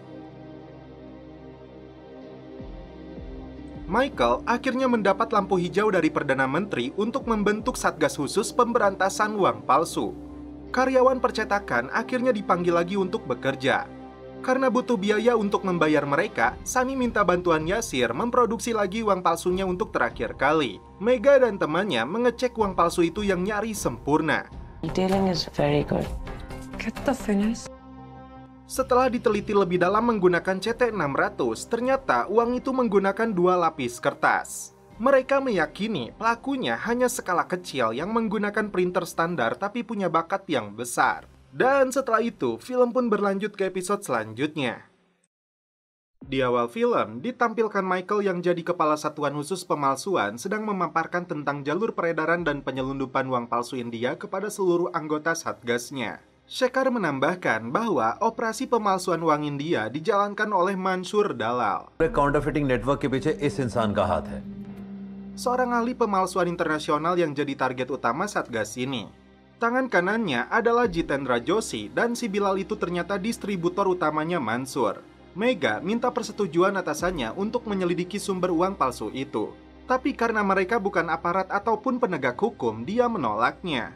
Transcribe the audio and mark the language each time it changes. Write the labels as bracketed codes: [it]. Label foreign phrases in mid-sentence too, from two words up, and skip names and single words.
[id] Michael akhirnya mendapat lampu hijau dari Perdana Menteri untuk membentuk Satgas Khusus Pemberantasan Uang Palsu. Karyawan percetakan akhirnya dipanggil lagi untuk bekerja. Karena butuh biaya untuk membayar mereka, Sunny minta bantuan Yasir memproduksi lagi uang palsunya untuk terakhir kali. Mega dan temannya mengecek uang palsu itu yang nyaris sempurna. [en] Detailing is very good. Get the finish. [id] Setelah diteliti lebih dalam menggunakan CT600, ternyata uang itu menggunakan 2 lapis kertas. Mereka meyakini pelakunya hanya skala kecil yang menggunakan printer standar tapi punya bakat yang besar. Dan setelah itu, film pun berlanjut ke episode selanjutnya. Di awal film, ditampilkan Michael yang jadi kepala satuan khusus pemalsuan sedang memaparkan tentang jalur peredaran dan penyelundupan uang palsu India kepada seluruh anggota satgasnya. Shekhar menambahkan bahwa operasi pemalsuan uang India dijalankan oleh Mansur Dalal. [en] counterfeiting network [hi] के पीछे इस इंसान का हाथ है. [id] Seorang ahli pemalsuan internasional yang jadi target utama satgas ini. Tangan kanannya adalah Jitendra Joshi dan si Bilal itu ternyata distributor utamanya Mansur. Mega minta persetujuan atasannya untuk menyelidiki sumber uang palsu itu. Tapi karena mereka bukan aparat ataupun penegak hukum, dia menolaknya.